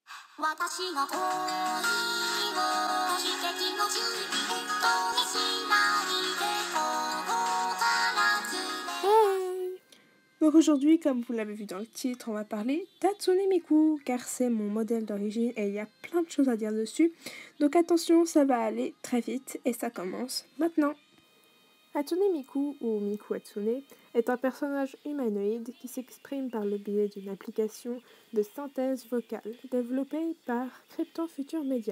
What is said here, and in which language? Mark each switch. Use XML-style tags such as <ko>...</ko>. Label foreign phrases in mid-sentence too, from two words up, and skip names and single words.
<ja>私の恋を奇跡の準備とにしないでここから連れ Hey!</ja> <fr>Donc aujourd'hui, comme vous l'avez vu dans le titre, on va parler d'Hatsune Miku, car c'est mon modèle d'origine et il y a plein de choses à dire dessus. Donc attention, ça va aller très vite et ça commence maintenant. Hatsune Miku, ou Miku Hatsune, est un personnage humanoïde qui s'exprime par le biais d'une application de synthèse vocale développée par Krypton Future Media.</fr>